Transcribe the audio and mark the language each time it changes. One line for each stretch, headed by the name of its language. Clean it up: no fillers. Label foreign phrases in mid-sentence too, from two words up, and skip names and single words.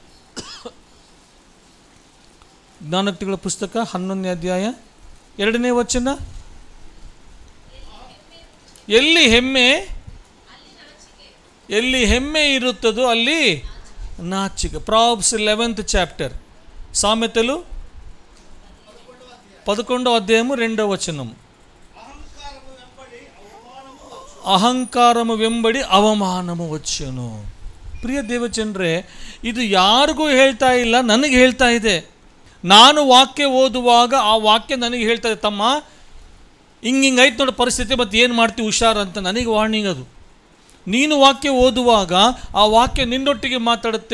Kannada: ಜ್ಞಾನೋಕ್ತಿಗಳ ಪುಸ್ತಕ 11ನೇ ಅಧ್ಯಾಯ 2ನೇ ವಚನ. ಎಲ್ಲಿ ಹೆಮ್ಮೆ ಇರುತ್ತದೋ ಅಲ್ಲಿ ನಾಚಿಕೆ.
English: Proverbs 11th chapter.
Telugu: సామెతలు 11వ అధ్యాయము 2వ వచనము. అహంకారము వెంబడి అవమానము వచ్చును.
Kannada: ಪ್ರಿಯ ದೇವಜನರೇ, ಇದು ಯಾರಿಗೂ ಹೇಳ್ತಾ ಇಲ್ಲ, ನನಗೆ ಹೇಳ್ತಾ ಇದೆ. ನಾನು ವಾಕ್ಯ ಓದುವಾಗ ಆ ವಾಕ್ಯ ನನಗೆ ಹೇಳ್ತಾ ಇದೆ, ತಮ್ಮ ಹಿಂಗೈತೆ ನೋಡಿ ಪರಿಸ್ಥಿತಿ, ಮತ್ತು ಏನು ಮಾಡ್ತೀವಿ ಹುಷಾರು ಅಂತ ನನಗೆ ವಾರ್ನಿಂಗ್ ಅದು. ನೀನು ವಾಕ್ಯ ಓದುವಾಗ ಆ ವಾಕ್ಯ ನಿನ್ನೊಟ್ಟಿಗೆ ಮಾತಾಡುತ್ತೆ.